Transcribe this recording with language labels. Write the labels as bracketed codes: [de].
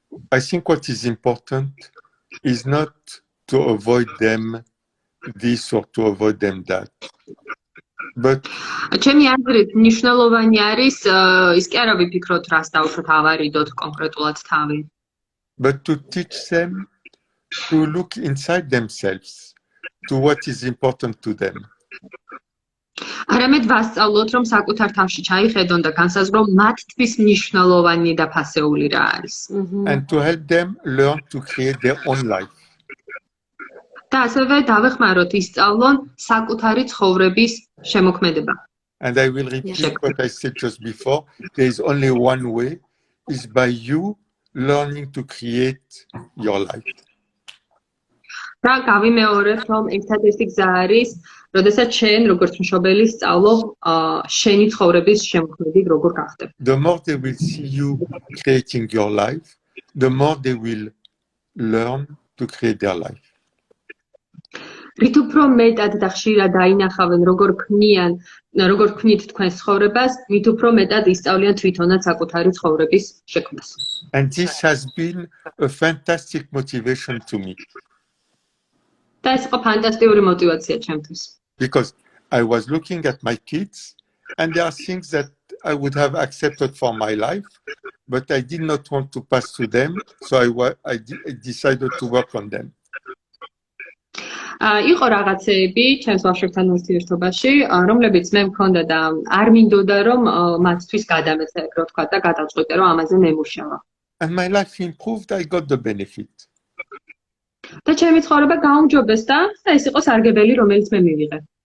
[en] I think what is important is not to avoid them this or to avoid them that. But [ka] ჩემი აზრით მნიშვნელოვანი არის ის კი არა ვიფიქროთ რას დავუშვათ ავარიდოთ კონკრეტულად თავი. [en] But to teach them to look inside themselves, to what is important to them. [ka] არამედ ვასწავლოთ, რომ საკუთარ თავში ჩაიხედონ და განსაზღვრონ მათთვის მნიშვნელოვანი და ფასეული რა არის. [en] And to help them learn to create their own life. [ka] და ასევე დავეხმაროთ ისწავლონ საკუთარი ცხოვრების შემოქმედება. [en] And I will repeat what I said just before. There is only one way, is by you learning to create your life. [ka] და გავიმეორებ, რომ ერთადერთი გზა არის, როდესაც შენ როგორც მშობელი სწავლობ შენი ცხოვრების შემოქმედი როგორ გახდებ. [en] The more they will see you creating your life, the more they will learn to create their life. [ka] რით უფრო მეტად და ხშირად დაინახავენ როგორ ქმნით თქვენს ცხოვრებას, მით უფრო მეტად ისწავლიან თვითონაც საკუთარი ცხოვრების შექმნას. [en] And this has been a fantastic motivation to me. [ka] და ეს იყო ფანტასტიკური мотивация ჩემთვის. [en] Because I was looking at my kids and there are things that I would have accepted for my life, but I did not want to pass to them, so I decided to work on them. [ka] იყო რაღაცეები ჩემს ბავშვებთან ურთიერთობაში, რომლებიც მე მქონდა და არ მინდოდა რომ მათთვის გადამეცე, რო თქვა და გადავწყვიტე რომ ამაზე მემუშავა. [en] And my life improved, I got the benefit. [ka] და ჩემი ცხოვრება გაუმჯობეს და ეს იყო სარგებელი რომელიც მე მივიღე.